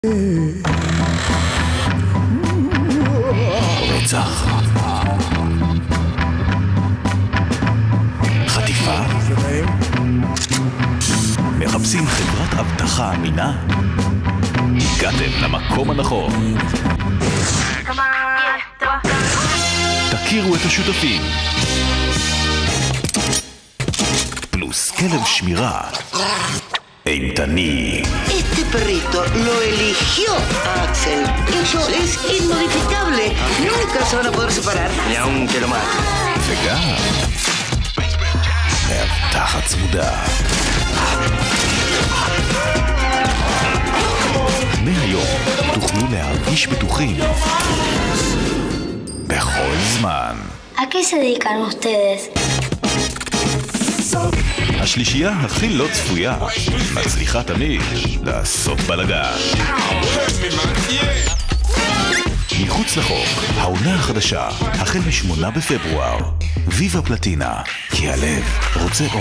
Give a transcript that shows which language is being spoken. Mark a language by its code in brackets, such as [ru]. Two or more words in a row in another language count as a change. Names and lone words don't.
[he] רצח, חטיפה, מחפשים חברת אבטחה אמינה? הגעתם למקום הנכון. תכירו את השותפים, פלוס כלב שמירה אימתני. [es] Este perrito lo eligió Axel. Eso es inmodificable. Nunca se van a poder separar. Y aunque lo mate. [he] וגם מאבטחת צמודה. מהיום תוכלו להרגיש בטוחים בכל זמן. [es] ¿A qué se dedican ustedes? [he] השלישייה הכי לא צפויה מצליחה תמיד לעשות בלגן. מחוץ לחוק, העונה החדשה, החל מ8 בפברואר. ויבה פלטינה, כי הלב רוצה עוד.